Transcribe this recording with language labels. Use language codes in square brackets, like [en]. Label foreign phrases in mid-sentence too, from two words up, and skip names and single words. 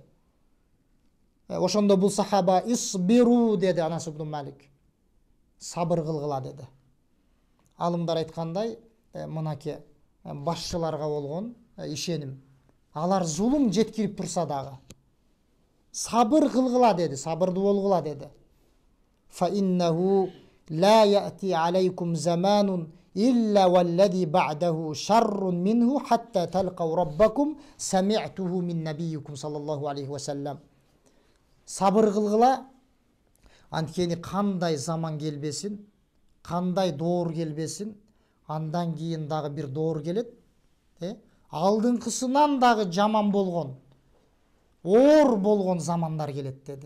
[ky] Ошондо бул сахаба исбиру деди Анас ибн Малик. Сабыр кылгыла деди. Алымдар айткандай, мынаке башчыларга болгон ишеним. Алар зулум жеткирип турса дагы сабыр кылгыла деди, сабырдуу болгула деди. [ar] فإنه لا يأتي عليكم زمان إلا والذي بعده شر منه حتى تلقوا ربكم سمعته من نبيكم صلى الله عليه وسلم. [ky] Сабыр кылгыла, анткени кандай заман келбесин, кандай доор келбесин, андан кийин дагы бир доор келет. Алдыңкысынан дагы жаман болгон, оор болгон замандар келет деди.